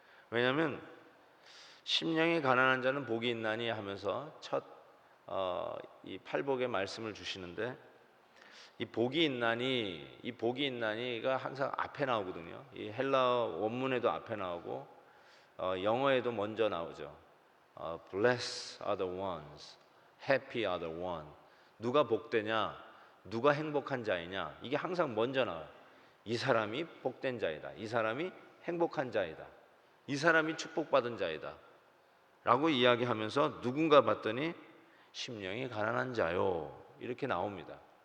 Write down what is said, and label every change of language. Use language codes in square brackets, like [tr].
[ko] 왜냐하면 심령이 가난한 자는 복이 있나니 하면서 첫 이 팔복의 말씀을 주시는데 이 복이 있나니가 항상 앞에 나오거든요. 이 헬라어 원문에도 앞에 나오고 영어에도 먼저 나오죠. [en] Blessed are the ones, happy are the one. [ko] 누가 복되냐, 누가 행복한 자이냐, 이게 항상 먼저 나와요. 이 사람이 복된 자이다, 이 사람이 행복한 자이다, 이 사람이 축복받은 자이다 라고 이야기하면서 누군가 봤더니 심령이 가난한 자요 이렇게 나옵니다.